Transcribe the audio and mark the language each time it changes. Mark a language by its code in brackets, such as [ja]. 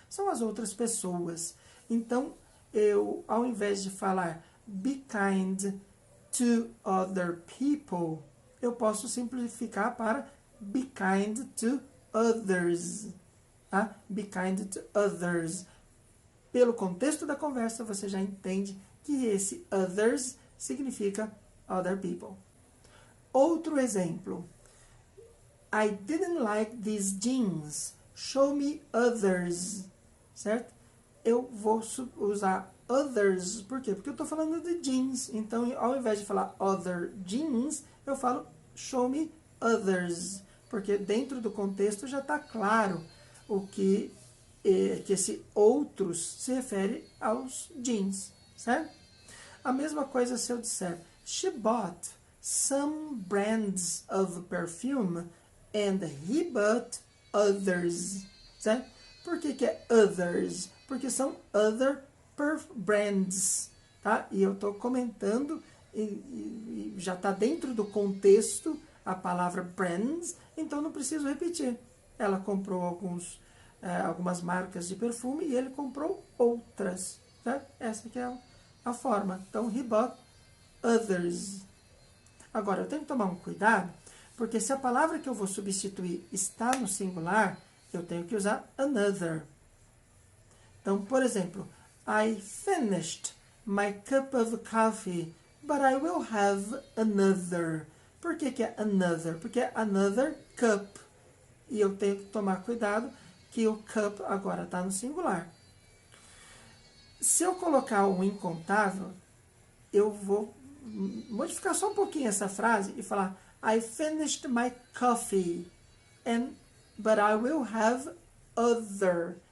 [pt] São as outras pessoas. Então, eu, ao invés de falar [en] be kind to other people, [pt] eu posso simplificar para [en] be kind to others. [pt] Tá? [en] Be kind to others. [pt] Pelo contexto da conversa, você já entende que esse others significa other people. Outro exemplo. [en] I didn't like these jeans. Show me others. [pt] Certo? Eu vou usar others. Por quê? Porque eu estou falando de jeans. Então, ao invés de falar [en] other jeans, [pt] eu falo [en] show me others. [pt] Porque dentro do contexto já está claro o que esse outros se refere aos jeans. Certo? A mesma coisa se eu disser [en] she bought some brands of perfume and he bought others. [pt] Certo? Por que é others? Porque são other brands. Tá? E eu estou comentando e já está dentro do contexto a palavra brands, então não preciso repetir. Ela comprou algumas marcas de perfume e ele comprou outras. Certo? Essa que é a forma. Então, [en] he bought others. [pt] Agora, eu tenho que tomar um cuidado, porque se a palavra que eu vou substituir está no singular, eu tenho que usar another. Então, por exemplo, [en] I finished my cup of coffee, but I will have another. [pt] Por que é another? Porque é [en] another cup. [pt] E eu tenho que tomar cuidado que o cup agora está no singular. Se eu colocar um incontável, eu vou modificar só um pouquinho essa frase e falar [en] I finished my coffee, but I will have other.